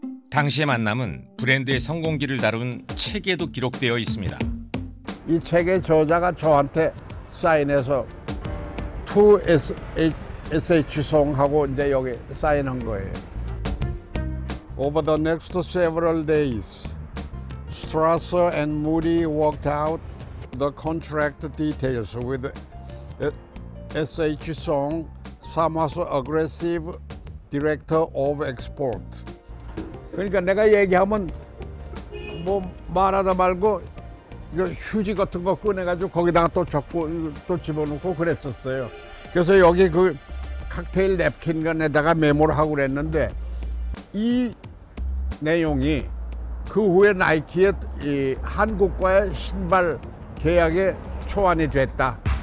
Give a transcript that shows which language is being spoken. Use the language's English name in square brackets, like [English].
[Korean] 당시의 만남은 브랜드의 성공기를 다룬 책에도 기록되어 있습니다. 이 책의 저자가 저한테 사인해서 To SH 송하고 이제 여기 사인한 거예요. [English] Over the next several days, Strasser and Moody worked out the contract details with SH Song, Sam화's aggressive director of export. [Korean] 그러니까 내가 얘기하면 뭐 말하다 말고 이거 휴지 같은 거 꺼내가지고 거기다가 또 적고 또 집어넣고 그랬었어요. 그래서 여기 그 칵테일 냅킨간에다가 메모를 하고 그랬는데 이 내용이 그 후에 나이키의 이 한국과의 신발 계약에 초안이 됐다.